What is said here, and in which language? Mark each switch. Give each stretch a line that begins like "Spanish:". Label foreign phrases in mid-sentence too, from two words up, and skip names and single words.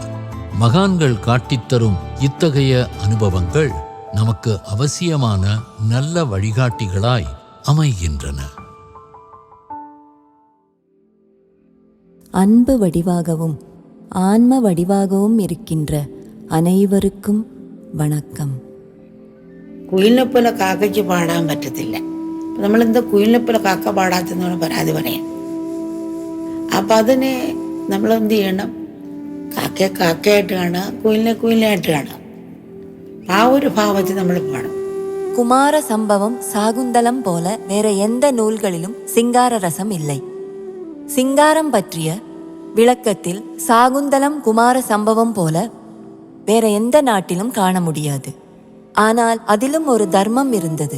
Tamil: மகான்கள் காட்டித்தரும் இத்தகைய அனுபவங்கள் நமக்கு அவசியமான நல்ல வழிகாட்டிகளாய் அமைகின்றன. அன்பு வடிவாகவும் ஆன்ம வடிவாகவும் இருக்கின்ற அனைவருக்கும் வணக்கம்.
Malayalam: കുയിലിനെ പോലെ കാക്കയ്ക്ക് പാടാൻ പറ്റത്തില്ല. നമ്മളെന്താ കുയിലിനെ പോലെ കാക്ക പാടാത്തെന്ന് പരാതി പറയാം. അപ്പം അതിനെ നമ്മൾ എന്ത് ചെയ്യണം? കാക്കയെ കാക്കയായിട്ട് കാണുക, കുയിലിനെ കുയിലായിട്ട് കാണുക. ആ ഒരു ഭാവത്തിൽ നമ്മൾ പോകണം.
Tamil: குமார சம்பவம் சாகுந்தலம் போல வேற எந்த நூல்களிலும் சிங்கார ரசம் இல்லை. சிங்காரம் பற்றிய விளக்கத்தில் சாகுந்தலம் குமார சம்பவம் போல வேற எந்த நாட்டிலும் காண முடியாது. ஆனால் அதிலும் ஒரு தர்மம் இருந்தது.